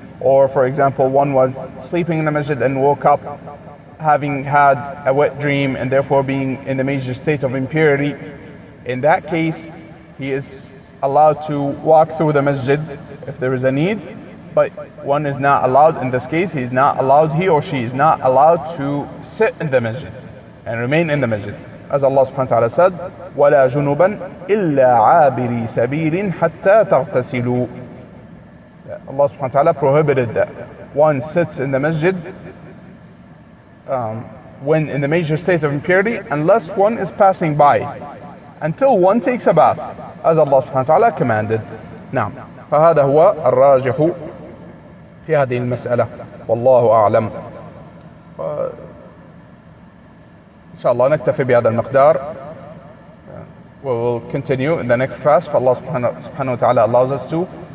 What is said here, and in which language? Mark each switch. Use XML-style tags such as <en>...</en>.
<en>Or for example, one was sleeping in the masjid and woke up having had a wet dream and therefore being in the major state of impurity. In that case, he is allowed to walk through the masjid if there is a need, but one is not allowed. In this case, he or she is not allowed to sit in the masjid and remain in the masjid. As Allah subhanahu wa ta'ala said,</en> <ar>وَلَا جُنُبًا إِلَّا عَابِرِي سَبِيلٍ حَتَّى تَغْتَسِلُوا.</ar> <en>Allah subhanahu wa ta'ala prohibited that one sits in the masjid when in the major state of impurity, unless one is passing by, until one takes a bath, as Allah subhanahu wa ta'ala commanded. Now,</en> <ar>فهذا هو الراجح في هذه المسألة والله أعلم. إن شاء الله نكتفي بهذا المقدار.</ar> <en>We will continue in the next class if Allah subhanahu wa ta'ala allows us to.</en>